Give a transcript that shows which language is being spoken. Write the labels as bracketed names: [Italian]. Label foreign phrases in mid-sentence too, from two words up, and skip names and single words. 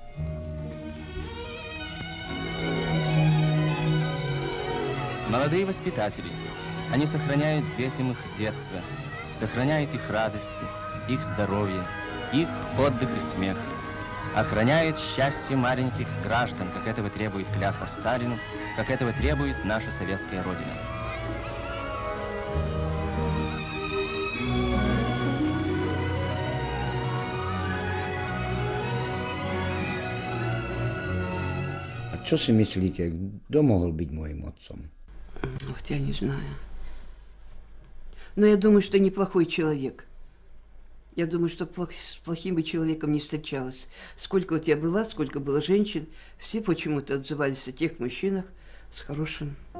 [Russian] Молодые воспитатели. Они сохраняют детям их детство, сохраняют их радости, их здоровье, их отдых и смех. Охраняет счастье маленьких граждан, как этого требует клятва Сталину, как этого требует наша советская Родина. [Slovak] A čo si myslíte, kto mohol byť môjim otcom? [Russian] Вот я не знаю. Но я думаю, что неплохой человек. Я думаю, что с плохим бы человеком не встречалась. Сколько вот я была, сколько было женщин, все почему-то отзывались о тех мужчинах с хорошим.